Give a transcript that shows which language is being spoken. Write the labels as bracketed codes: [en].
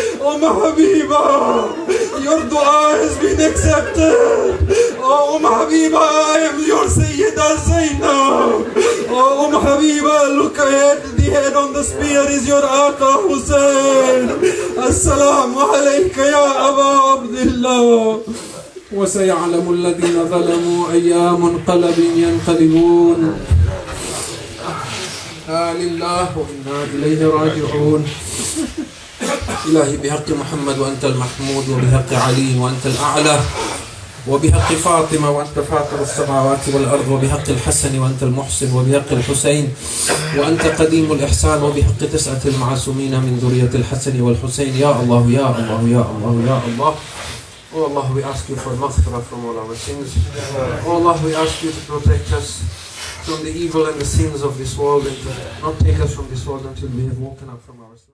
[en] Habiba, your dua has been accepted. Habiba, I am your Sayyida Zainab. Habiba, look ahead, the head on the spear is your Aqā Hussein. Assalamu alayka ya Aba Abdullah. [ar] وسيعلم الذين ظلموا أي منقلب ينقلبون. لله وإنا إليه راجعون. إلهي بحق محمد وأنت المحمود، وبحق علي وأنت الأعلى، وبحق فاطمة وأنت فاطر السماوات والأرض، وبحق الحسن وأنت المحسن، وبحق الحسين وأنت قديم الإحسان، وبحق 9 المعصومين من ذرية الحسن والحسين. يا الله يا الله يا الله يا الله. [en] Oh Allah, we ask you for maghfirah from all our sins. Oh Allah, we ask you to protect us from the evil and the sins of this world, and to not take us from this world until we have woken up from our sleep.